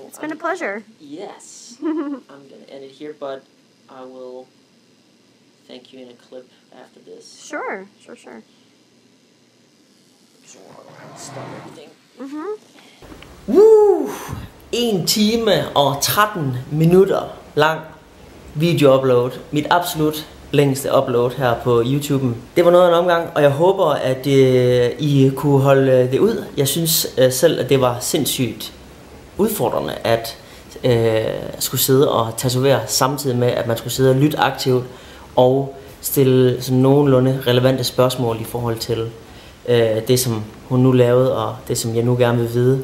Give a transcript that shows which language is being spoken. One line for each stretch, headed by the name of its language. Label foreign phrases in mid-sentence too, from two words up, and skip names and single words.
English: it's been a pleasure. Yes, I'm gonna end it here, but I will thank you in a clip after this. Sure. So I'll stop everything. Mm-hmm.
Danish: 1 time og 13 minutter lang video-upload. Mit absolut længste upload her på YouTube'en. Det var noget af en omgang, og jeg håber, at I kunne holde det ud. Jeg synes selv, at det var sindssygt udfordrende at skulle sidde og tatovere, samtidig med, at man skulle sidde og lytte aktivt og stille sådan nogenlunde relevante spørgsmål i forhold til det, som hun nu lavede, og det, som jeg nu gerne vil vide.